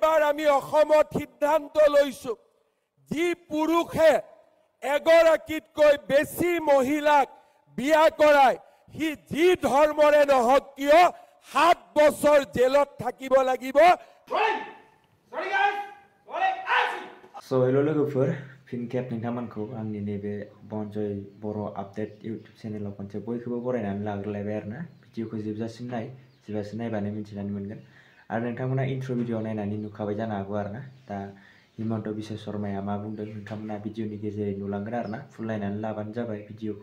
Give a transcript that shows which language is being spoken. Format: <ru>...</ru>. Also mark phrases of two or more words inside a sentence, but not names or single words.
<as>এবাৰ আমি অসমত সিদ্ধান্ত লৈছো যি পুৰুষে এগৰাকীতকৈ বেছি মহিলাক বিয়া কৰায় সি যি ধৰ্মৰে নহওক কিয় 7 বছৰ জেলত থাকিব লাগিব।</as> <en>So hello</en> <brx>लोगोफोर फिन खेब नोंथांमोनखौ आंनि नैबे बनजय बर' आपडेट इउटुब चेनेलाव खनसे बयखौबो बरायनानै लाग्रोलायबाय आरोना भिडिअखौ जोबजासिम जोबजासिम नायबानो मिथिनानै मोनगोन आरो नोंथांमोना इन्ट्र' भिडिअ नायनानै नुखाबाय जानो हागौ आरोना दा हिमन्त बिश्व शर्माया मा बुंदों नोंथांमोना भिडिअनि गेजेरै नुलांगोन आरोना फुल नायनानै लाबानो जाबाय भिडिअखौ।</brx>